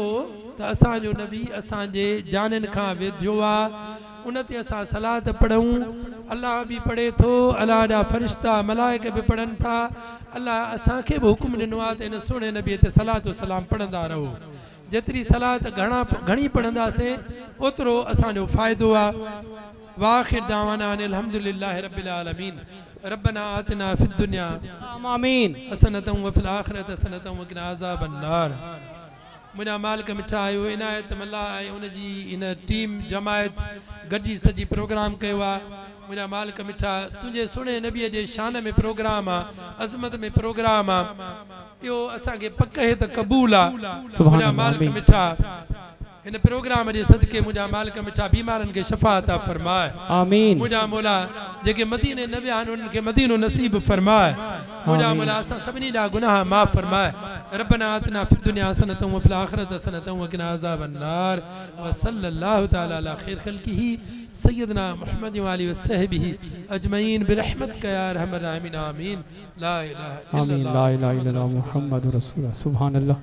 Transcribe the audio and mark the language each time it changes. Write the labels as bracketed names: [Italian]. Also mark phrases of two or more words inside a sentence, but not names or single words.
[Sindhi] त असांजो नबी असांजे जाननि खां वेझो आहे उन ते असां सलात पढ़ूं अल्लाह बि पढ़े थो अल्लाह जा फ़रिश्ता मलाइक बि पढ़नि था अल्लाह असांखे बि हुकुम ॾिनो आहे त हिन सुहिणे नबीअ ते सलात सलाम पढ़ंदा रहो जेतिरी सलात घणी पढ़ंदासीं ओतिरो असांजो फ़ाइदो आहे [Arabic] وآخر دعوانا الحمد لله رب العالمين ربنا آتنا في الدنيا [Sindhi] आमीन [Arabic] حسنة وفي الآخرة حسنة وقنا عذاب النار [Sindhi] मुंहिंजा मालिक मिठा आहियो इनायत मल्ला ऐं उनजी इन टीम जमायत गॾिजी सॼी प्रोग्राम कयो आहे मुंहिंजा मालिक मिठा तुंहिंजे सुहिणे नबीअ जे शान में प्रोग्राम आहे अज़मत में प्रोग्राम आहे इहो असांखे पक है त क़बूल आहे मुंहिंजा मालिक मिठा इन प्रोग्राम जे सदके मुंहिंजा मालिक मिठा बीमारनि खे शफ़ा अता फरमाए आमीन मुंहिंजा मौला जेके मदीने न विया आहिनि उन्हनि खे मदीनो नसीब फरमाए मुंहिंजा मौला असां सभिनी जा गुनाह माफ़ फरमाए [Arabic] ربنا آتنا في الدنيا حسنة وفي الآخرة حسنة وقنا عذاب النار وصلى الله تعالى على خير خلقه سيدنا محمد وآله وصحبه أجمعين برحمتك يا أرحم الراحمين آمين لا إله آمين لا إله إلا الله محمد رسول الله سبحان الله.